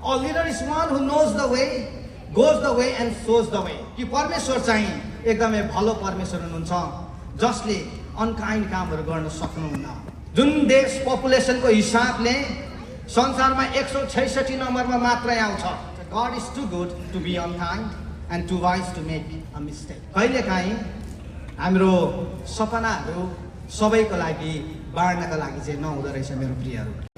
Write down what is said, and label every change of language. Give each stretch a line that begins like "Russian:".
English: A leader is one who knows the way, goes the way and shows the way.
Nepali: कि परमेश्वर चाहिँ एकदमै भलो परमेश्वर हुनुहुन्छ जसले अनकाइन्ड कामहरू गर्न सक्नुहुन्न। जुन देश पपुलेसनको हिसाबले संसारमा 166 नम्बरमा मात्रै आउँछ।
English: God is too good to be unkind and too wise to make a mistake.
Nepali: कहिलेकाहीँ हाम्रो सपनाहरू सबैको लागि बाँड्नका लागि चाहिँ नहुँदो रहेछ मेरो प्रियहरू।